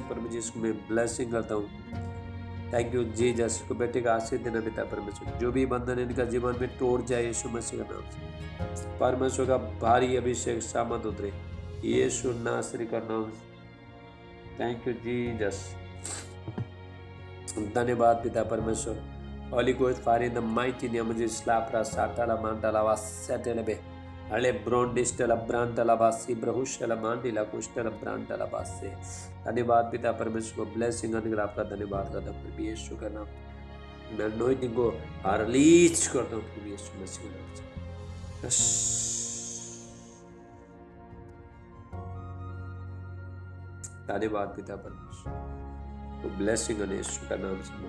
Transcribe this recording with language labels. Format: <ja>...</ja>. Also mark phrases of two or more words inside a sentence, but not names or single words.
<hi>प्रभु जी इसको मैं ब्लेसिंग करता हूँ।</hi> <en>Thank you Jesus,</en> <hi>को बेटे का आशीष देना पिता परमेश्वर। जो भी बंधन इनका जीवन में तोड़ जाए यीशु मसीह का नाम से। परमेश्वर का भारी अभिषेक सामर्थ उतरे यीशु नासरी का नाम।</hi> <en>Thank you Jesus.</en> <hi>धन्यवाद पिता परमेश्वर।</hi> <en>Holy Ghost fire in the mighty name of Jesus. Lapra satala mandala vasetele be. Ale brondistela brantala basi brahushala mandila kushtela brantala basi.</en> <hi>धन्यवाद पिता परमेश्वर, ब्लेसिंग अनुग्रह आपका धन्यवाद करता हूँ प्रभु यीशु का नाम। मैं अनॉइंटिंग को रिलीज करता हूँ प्रभु यीशु मसीह के नाम से। धन्यवाद पिता परमेश्वर, वो ब्लेसिंग यीशु का नाम से।</hi>